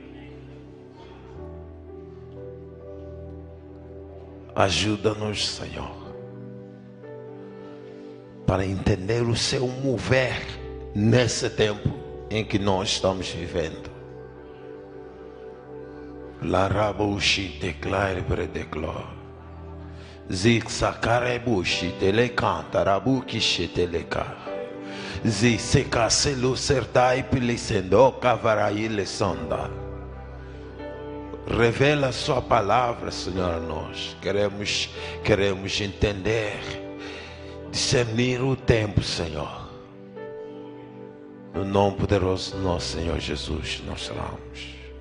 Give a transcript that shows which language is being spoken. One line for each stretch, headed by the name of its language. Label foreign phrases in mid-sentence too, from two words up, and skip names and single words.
Portuguese: Ajuda-nos, Senhor, para entender o seu mover nesse tempo em que nós estamos vivendo. Larabushi declare predeclore. Zik sakarebushi telecanta rabuki sheteleka. Zik sekaselu sertai pilisendo kavarai lesonda. Revela a sua palavra, Senhor, a nós. Queremos entender, discernir o tempo, Senhor. No nome poderoso do nosso Senhor Jesus, nós oramos.